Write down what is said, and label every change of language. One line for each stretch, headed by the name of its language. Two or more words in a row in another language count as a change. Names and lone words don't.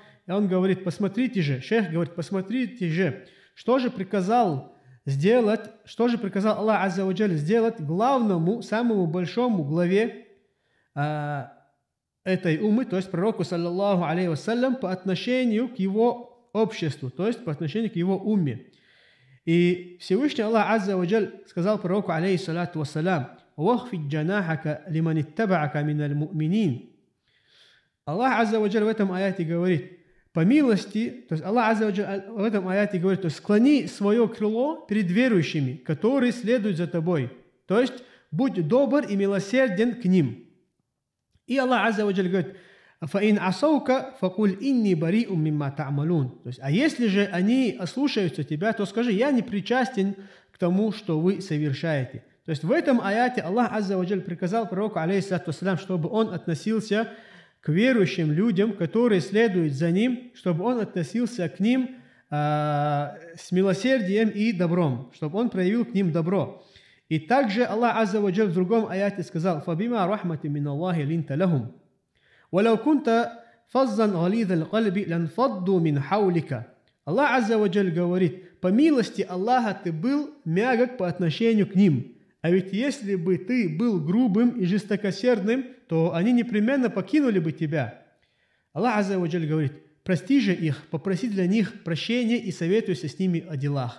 Russian: Он говорит, шейх говорит, посмотрите же, что же приказал Аллах
Arabic: عز وجل
Russian: сделать главному, самому большому главе этой уммы, то есть пророку,
Arabic: صلى الله عليه وسلم,
Russian: по отношению к его обществу, то есть по отношению к его умме. И Всевышний Аллах
Arabic: عز وجل
Russian: сказал пророку,
Arabic: عليه الصلاة والسلام واخفض جناحك لمن اتبعك من المؤمنين».
Russian: Аллах
Arabic: عز وجل
Russian: в этом аяте говорит, по милости, то есть Аллах
Arabic: عز وجل
Russian: в этом аяте говорит, то есть склони свое крыло перед верующими, которые следуют за тобой. То есть будь добр и милосерден к ним.
Arabic: И Аллах عز وجل говорит: «فإن عصوك فقل إني بريء مما تعملون».
Russian: То есть, а если же они ослушаются тебя, то скажи: я не причастен к тому, что вы совершаете. То есть в этом аяте Аллах
Arabic: عز وجل
Russian: приказал пророку,
Arabic: عليه الصلاة والسلام,
Russian: чтобы он относился к верующим людям, которые следуют за ним, чтобы он относился к ним с милосердием и добром, чтобы он проявил к ним добро. И также Аллах
Arabic: عز وجل
Russian: в другом аяте сказал:
Arabic: «فبما رحمة من الله لنت لهم ولو كنت فظا غليظ القلب لانفضوا من حولك».
Russian: Аллах
Arabic: عز وجل
Russian: говорит: по милости Аллаха ты был мягок по отношению к ним. А ведь если бы ты был грубым и жестокосердным, то они непременно покинули бы тебя. Аллах
Arabic: عز وجل
Russian: говорит: прости же их, попроси для них прощения и советуйся с ними о делах.